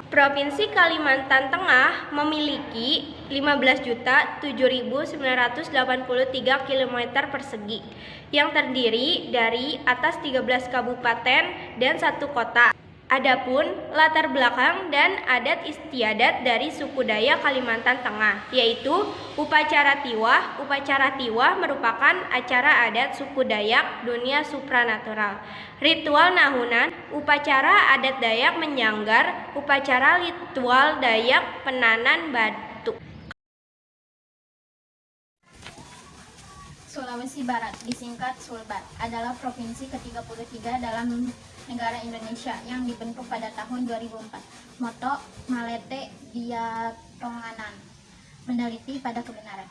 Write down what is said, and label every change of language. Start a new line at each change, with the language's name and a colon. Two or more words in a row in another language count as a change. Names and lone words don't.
Indonesian: Provinsi Kalimantan Tengah memiliki 15.007.983 km persegi yang terdiri dari atas 13 kabupaten dan 1 kota. Adapun latar belakang dan adat istiadat dari suku Dayak Kalimantan Tengah, yaitu upacara tiwah. Upacara tiwah merupakan acara adat suku Dayak dunia supranatural. Ritual nahunan, upacara adat Dayak menyanggar, upacara ritual Dayak penanan batu. Sulawesi Barat, disingkat Sulbar, adalah provinsi ke-33 dalam negara Indonesia yang dibentuk pada tahun 2004. Moto
Mandar: Malete Dia Tonganan,
Indonesian: meneliti pada kebenaran.